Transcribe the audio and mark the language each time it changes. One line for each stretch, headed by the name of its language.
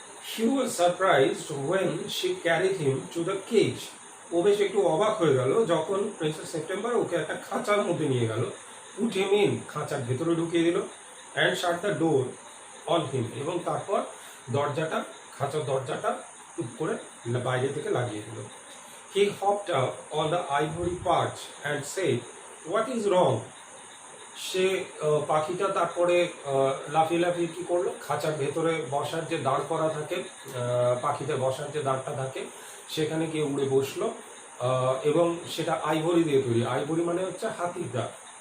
English: He was surprised when she carried him to the cage.
Bangla: ও বেশ একটু অবাক হয়ে গেল যখন প্রিন্সেস সেপ্টেম্বর ওকে একটা খাঁচার মধ্যে নিয়ে গেল।
English: put him in,
Bangla: খাঁচার ভেতরে ঢুকিয়ে দিল।
English: and shut the door on him,
Bangla: এবং তারপর খাঁচার দরজাটা টুপ করে বাইরে থেকে লাগিয়ে দিল।
English: He hopped up on the ivory perch and said, "What is wrong?"
Bangla: সে পাখিটা তারপরে লাফিয়ে লাফিয়ে কি করলো, খাঁচার ভেতরে বসার যে দাঁড় করা থাকে, পাখিতে বসার যে দাঁড়টা থাকে, সেখানে গিয়ে উড়ে বসলো। এবং সেটা আইভরি দিয়ে তৈরি। আইভরি মানে হচ্ছে হাতির দাঁত।